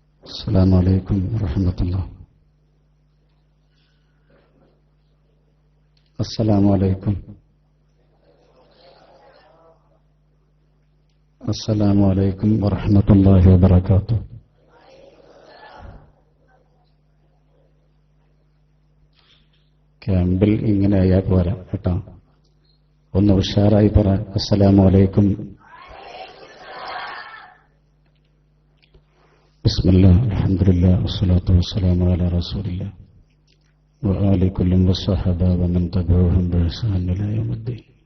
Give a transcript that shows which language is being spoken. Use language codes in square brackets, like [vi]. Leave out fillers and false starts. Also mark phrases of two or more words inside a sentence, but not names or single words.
[ar] السلام عليكم ورحمة الله. السلام عليكم. السلام عليكم ورحمة الله وبركاته. [ml] ക്യാമ്പിൽ ഇങ്ങനെ ആയാൽ പോരാ കേട്ടോ, ഒന്ന് ഉഷാറായി പറ. [ar] السلام عليكم. بسم الله الحمد لله والصلاة والسلام على رسول الله وآل كل وصحب ومن تبعهم بإحسان إلى يوم الدين.